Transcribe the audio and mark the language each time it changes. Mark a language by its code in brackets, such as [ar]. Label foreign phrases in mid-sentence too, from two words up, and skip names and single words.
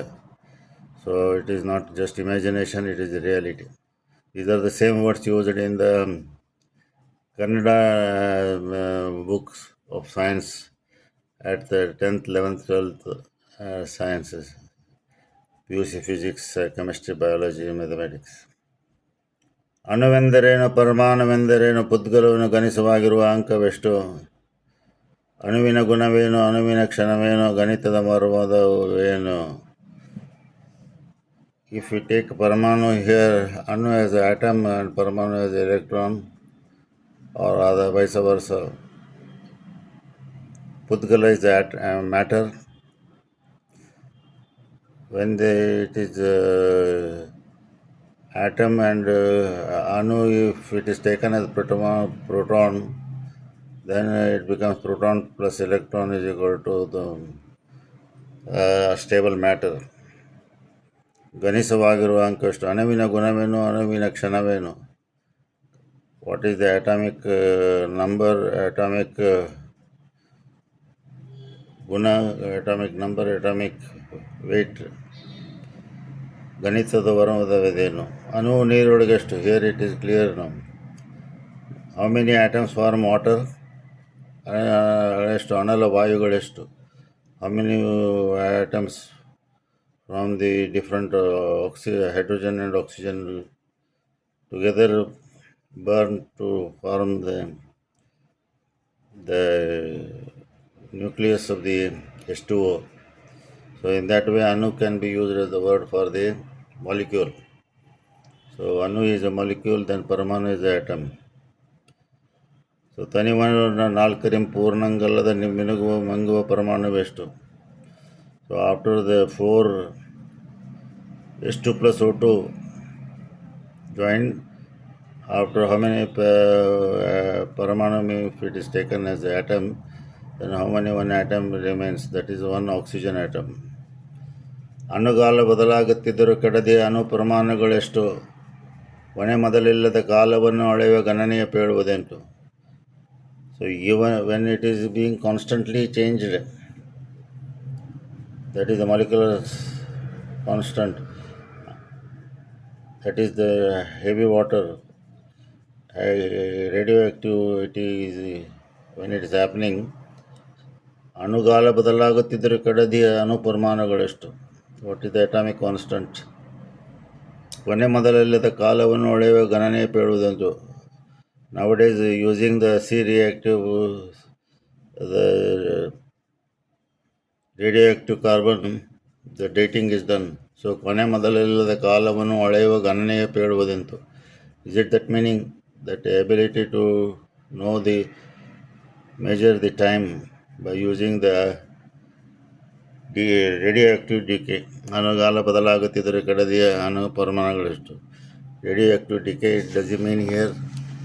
[en] So it is not just imagination, it is reality. These are the same words used in the Kannada books of science at the 10th, 11th, 12th sciences, PUC physics, chemistry, biology, mathematics. [kn] ಅಣುವೆಂದರೇನು? ಪರಮಾಣುವೆಂದರೇನು? ಪುದ್ಗಲವನ್ನು ಗಣಿಸವಾಗಿರುವ ಅಂಕವೆಷ್ಟು? ಅಣುವಿನ ಗುಣವೇನು? ಅಣುವಿನ ಕ್ಷಣವೇನು? ಗಣಿತದ ಮರ್ಮವೇನು? [en] If we take Paramanu here, Anu as an atom and Paramanu as an electron, or rather vice versa, Pudgala is matter. When it is atom and Anu, if it is taken as proton, then it becomes proton plus electron is equal to the stable matter. [kn] ಗಣಿಸವಾಗಿರುವ ಅಂಕಷ್ಟು. ಅಣುವಿನ ಗುಣವೇನು? ಅಣುವಿನ ಕ್ಷಣವೇನು? [en] What is the atomic number, atomic ಗುಣ, atomic number, atomic weight? [kn] ಗಣಿತದ ವರ್ಮದವೇನು? ಅಣುವು ನೀರೊಳಗೆಷ್ಟು? [en] Here it is clear now. How many atoms form water? [kn] ಎಷ್ಟು? ಅನಲ ವಾಯುಗಳೆಷ್ಟು? [en] How many atoms from the different hydrogen and oxygen together burn to form the nucleus of the H2O. So in that way Anu can be used as the word for the molecule. So Anu is a molecule, then Paramanu is an atom. [kn] So ತನಿವನ ನಾಲ್ಕರಿಂ ಪೂರ್ಣಂಗಲ್ಲದ ಮಿನುಗುವ ಮಂಗುವ ಪರಮಾಣುವೆಷ್ಟು? [en] So after the 4 H2 plus O2 joined, after how many paramanu, if it is taken as an atom, then how many one atom remains? That is one oxygen atom. [kn] ಅಣುಗಾಲ ಬದಲಾಗುತ್ತಿದ್ದರೂ ಕೆಡದೆ ಅಣು ಪರಮಾಣುಗಳೆಷ್ಟು? ಕೊನೆ ಮೊದಲಿಲ್ಲದ ಕಾಲವನ್ನು ಅಳೆಯುವ ಗಣನೆಯ ಪೇಳುವುದೆಂಟು? [en] So even when it is being constantly changed, that is the molecular constant, that is the heavy water, radioactivity is, when it is happening, [kn] ಅಣುಗಾಲ ಬದಲಾಗುತ್ತಿದ್ದರೆ ಕಡದಿಯ ಅಣುಪರಮಾಣುಗಳೆಷ್ಟು? [en] What is the atomic constant? [kn] ಕೊನೆ ಮೊದಲಿಲ್ಲದ ಕಾಲವನ್ನು ಅಳೆಯುವ ಗಣನೆಯ ಹೇಳುವುದೆಂದು. [en] Nowadays, using the C-reactive, the radioactive carbon, the dating is done. So, [kn] ಕೊನೆ ಮೊದಲಿಲ್ಲದ ಕಾಲವನ್ನು ಅಳೆಯುವ ಗಣನೆಯ ಹೇಳುವುದೆಂತು. [en] Is it that meaning, that ability to know measure the time by using the radioactive decay? [kn] ಅಣುಗಾಲ ಬದಲಾಗುತ್ತಿದ್ದರೆ ಕಡದಿಯ ಅಣು ಪರಮಾಣುಗಳೆಷ್ಟು? [en] Radioactive decay, does it mean here